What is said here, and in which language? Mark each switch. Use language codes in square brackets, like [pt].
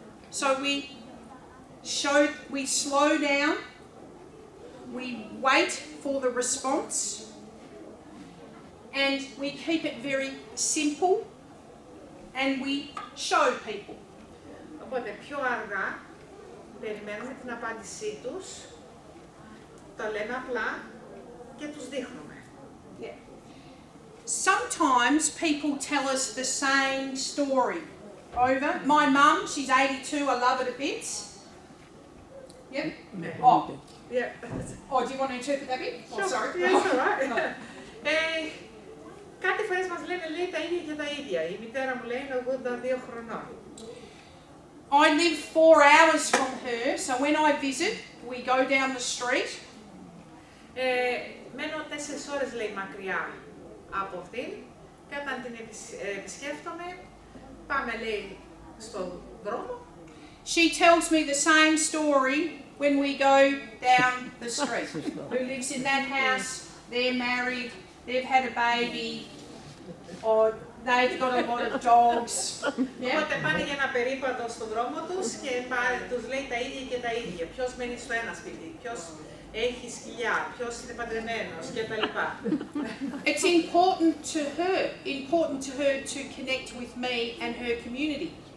[en] So we slow down, we wait for the response, and we keep it very simple, and we show people. [el] Οπότε πιο αργά περιμένουμε την απάντησή τους, το λέμε απλά και τους δείχνουμε. [en] Yeah. Sometimes people tell us the same story over. My mum, she's 82, I love it a bit. Yep. Oh. Yeah. Oh, do you want to interpret that bit? Oh, Sure. sorry. Yeah, it's all right. [el] Κάτι φορές μας λένε, λέει, τα ίδια και τα ίδια. Η μητέρα μου λέει, είναι 82 χρονών. [en] I live 4 hours from her, so when I visit, we go down the street. [el] Μένω 4 ώρες, λέει, μακριά από αυτήν και όταν την επισκέφτομαι, πάμε, λέει, στον δρόμο. [en] She tells me the same story when we go down the street. Who lives in that house, they're married, they've had a baby, or they've got a lot of dogs. Yeah? [el] Οπότε πάνε για ένα περίπατο στον δρόμο τους και τους λέει τα ίδια και τα ίδια. Ποιος μένει στο ένα σπίτι, ποιος έχει σκυλιά, ποιος είναι παντρεμένος κτλ. [en] It's important to her to connect with me and her community.